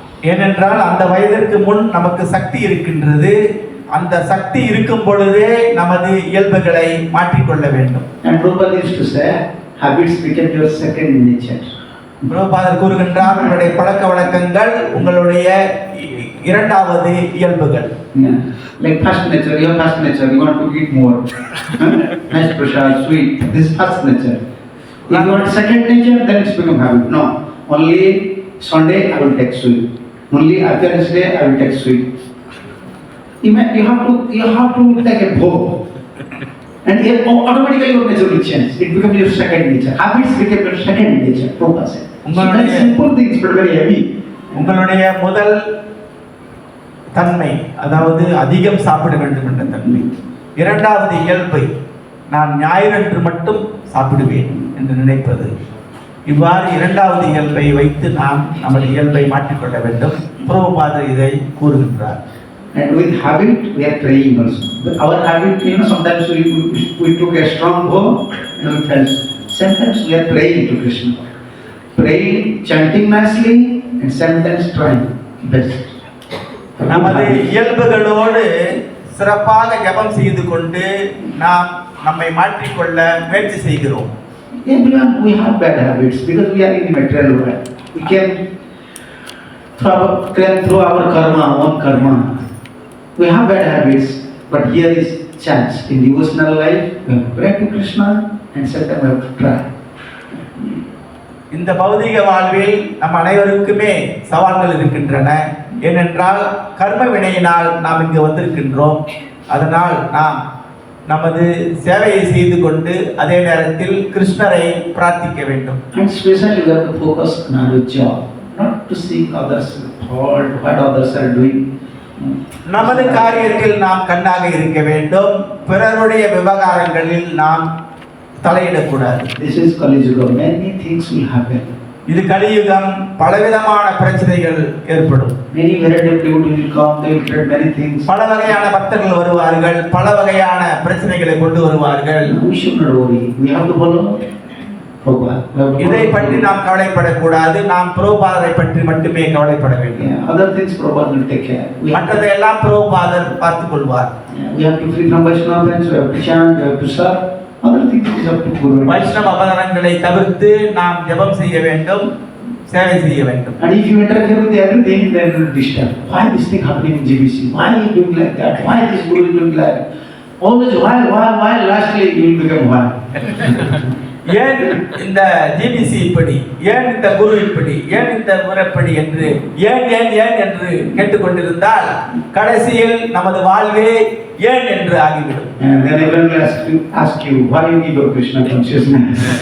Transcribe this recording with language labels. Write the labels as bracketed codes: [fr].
[ta] ஏனென்றால் அந்த வயதிற்கு முன் நமக்கு சக்தி இருக்கின்றது. அந்த சக்தி இருக்கும் பொழுதே நமது இயல்புகளை மாற்றிக்கொள்ள வேண்டும். [en] And Prabhupada used to say, habits become your second nature. [ta] பிரபுபாதர் கூறுகின்றார், உங்களுடைய பழக்க வழக்கங்கள் உங்களுடைய இரண்டாவது இயல்புகள். [en] Like first nature, your first nature, you want to eat more. Nice prasad, sweet. This is first nature. If you want second nature, then it's become habit. No, only Sunday I will take sweet. Only after Wednesday I will take sweet. You have to take a vow, and automatically your nature will change. It becomes your second nature. Habits become your second nature. Prabhupada said. So that's simple things, but very heavy. [ta] உங்களுடைய முதல் தன்மை, அதாவது அதிகம் சாப்பிட வேண்டும் என்ற தன்மை. இரண்டாவது இயல்பை, நான் ஞாயிறன்று மட்டும் சாப்பிடுவேன் என்று நினைப்பது. இவ்வாறு இரண்டாவது இயல்பை வைத்து நாம் நமது இயல்பை மாற்றிக்கொள்ள வேண்டும். பிரபுபாதர் இதை கூறுகின்றார். [en] And with habit we are praying also. But our habit, sometimes we took a strong vow and we felt. Sometimes we are praying to Krishna, praying, chanting nicely, and sometimes trying best. [ta] நமது இயல்புகளோடு சிறப்பாக ஜபம் செய்து கொண்டு நாம் நம்மை மாற்றிக்கொள்ள முயற்சி செய்கிறோம். [en] Everyone, we have bad habits because we are in the material world. through our karma, own karma. We have bad habits, but here is chance. In devotional life, we have to pray to Krishna and second we have to try. [ta] இந்த பௌதிக வாழ்வில் நம் அனைவருக்குமே சவால்கள் இருக்கின்றன. ஏனென்றால் கர்ம வினையினால் நாம் இங்கு வந்திருக்கின்றோம். அதனால் நாம் நமது சேவையை செய்து கொண்டு அதே நேரத்தில் கிருஷ்ணரை பிரார்த்திக்க வேண்டும். [en] And especially we have to focus on our job, not to seek others' fault, what others are doing. [ta] நமது காரியத்தில் நாம் கண்ணாக இருக்க வேண்டும். பிறருடைய விவகாரங்களில் நாம் தலையிடக்கூடாது. [en] This is Kali Yuga. Many things will happen. [ta] இது கலியுகம். பலவிதமான பிரச்சனைகள் ஏற்படும். [en] Many variety of people will come. They will create many things. [ta] பல வகையான பக்தர்கள் வருவார்கள். பல வகையான பிரச்சனைகளை கொண்டு வருவார்கள். [en] We should not worry. We have to follow Prabhupada. [ta] இதை பற்றி நாம் கவலைப்படக்கூடாது. நாம் பிரபுபாதரை பற்றி மட்டுமே கவலைப்பட வேண்டும். [en] Yeah, other things Prabhupada will take care. [ta] மற்றதையெல்லாம் பிரபுபாதர் பார்த்துக் கொள்வார். [en] We have to free from Vaishnava friends. We have to chant. We have to serve. Other things is up to Guru. [ta] வைஷ்ணவ அவதாரங்களை தவிர்த்து நாம் ஜெபம் செய்ய வேண்டும், சேவை செய்ய வேண்டும். [en] And if you interfere with everything, then you will disturb. Why this thing happening in GBC? Why are you doing like that? Why this Guru is doing like that? Always why? Lastly you will become why. [ta] ஏன் இந்த GBC இப்படி, ஏன் இந்த குரு இப்படி, ஏன் இந்த முறைப்படி என்று ஏன் என்று கேட்டுக்கொண்டிருந்தால் கடைசியில் நமது வாழ்வே ஏன் என்று ஆகிவிடும். [en] And then everyone will ask you, why you give your Krishna consciousness?